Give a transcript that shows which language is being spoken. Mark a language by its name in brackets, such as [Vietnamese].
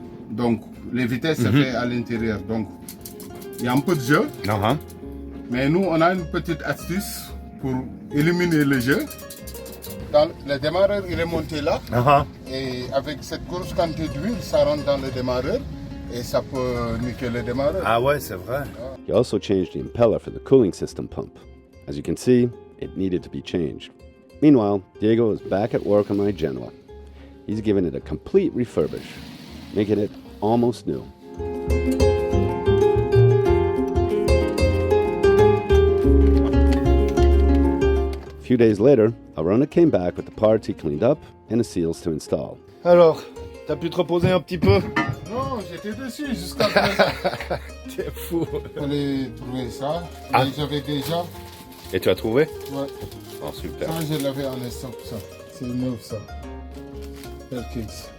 [French] Donc, les vitesses se fait à l'intérieur. Donc, il y a un peu de jeu. Mais nous, on a une petite astuce pour éliminer le jeu. Dans le démarreur, il est monté là. Et avec cette grosse quantité d'huile, ça rentre dans le démarreur. Et ça peut niquer le démarreur. Ah ouais, c'est vrai. [English] He also changed the impeller for the cooling system pump. As you can see, it needed to be changed. Meanwhile, Diego is back at work on my Genoa. He's given it a complete refurbish, making it almost new. A few days later, Arona came back with the parts he cleaned up and the seals to install. [French] Alors, t'as pu te reposer un petit peu? Non, j'étais dessus jusqu'à présent. T'es fou. Il fallait trouver ça. Mais j'avais déjà. Et tu as trouvé? Ouais. Oh, super. Ça, je l'avais en stock, ça. C'est neuf, ça. Perkins.